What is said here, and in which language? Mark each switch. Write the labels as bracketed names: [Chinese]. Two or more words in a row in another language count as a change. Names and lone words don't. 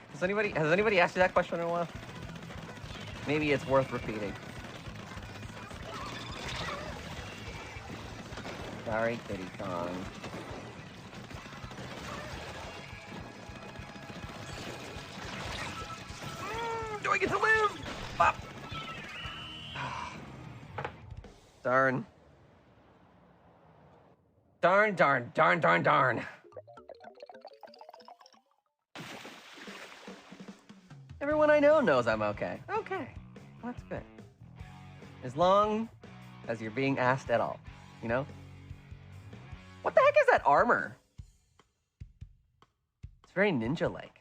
[English] Has anybody asked you that question in a while? Maybe it's worth repeating. Sorry, Kitty Kong. Do I get to live? Bop. Darn. Darn, darn, darn, darn, darn. Everyone I know knows I'm okay. Okay. Well, that's good. As long as you're being asked at all, you know? What the heck is that armor? It's very ninja-like.